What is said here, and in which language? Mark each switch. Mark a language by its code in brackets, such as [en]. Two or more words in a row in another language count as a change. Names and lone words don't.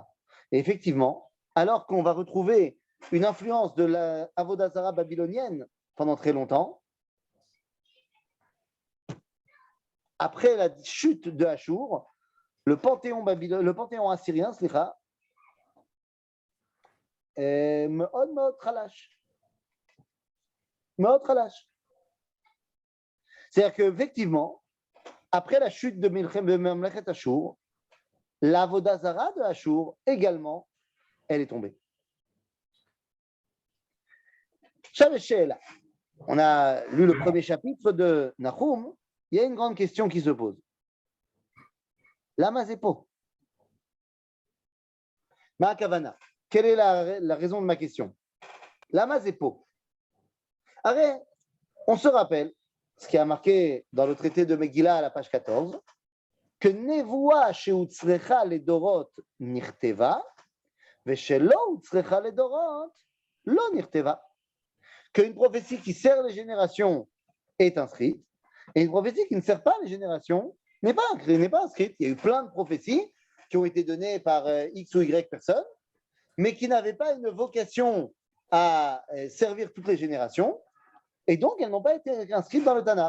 [fr] Et effectivement, alors qu'on va retrouver une influence de la [he] עבודה זרה [fr] babylonienne pendant très longtemps, après la chute de Ashur, le panthéon assyrien, est [he] מאוד חלש. מאוד חלש. [fr] C'est-à-dire qu'effectivement, après la chute de Mamlechet Ashur, la [he] עבודה זרה [fr] de Ashur également, elle est tombée. Sheela. On a lu le premier chapitre de Nahum, il y a une grande question qui se pose. [he] למה זה פה. מה כוונה. [fr] Quelle est la raison de ma question? [he] למה זה פה. [fr] Arrête, on se rappelle ce qui a marqué dans le traité de Megillah à la page 14, que [he] נבואה שהוצרכה לדורות נכתבה, ושלא הוצרכה לדורות לא נכתבה. [fr] Qu'une prophétie qui sert les générations est inscrite, et une prophétie qui ne sert pas les générations n'est pas inscrite. Il y a eu plein de prophéties qui ont été données par X ou Y personnes, mais qui n'avaient pas une vocation à servir toutes les générations, et donc elles n'ont pas été inscrites dans le Tanakh.